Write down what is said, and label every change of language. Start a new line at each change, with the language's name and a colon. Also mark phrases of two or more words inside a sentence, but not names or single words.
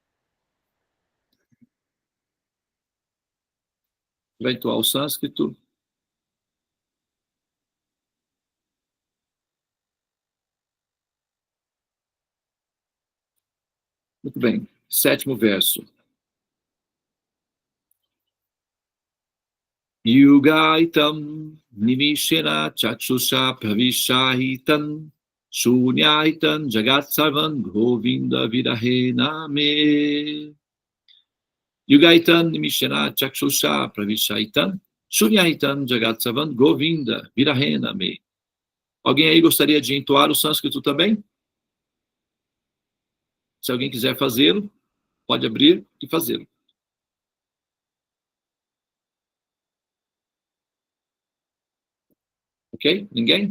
Portuguese: Vai entoar o sânscrito. Muito bem. 7º verso.
Sanskrit: युगायितं निमेषेण चक्षुषा प्रावृषायितम् शून्यायितं जगत् सर्वं गोविन्द विरहेण मे. युगायितं निमेषेण चक्षुषा प्रावृषायितम् शून्यायितं जगत् सर्वं गोविन्द विरहेण मे.
Portuguese: Alguém aí gostaria de entoar o sânscrito também? Se alguém quiser fazê-lo, pode abrir e fazê-lo. Ok? Ninguém?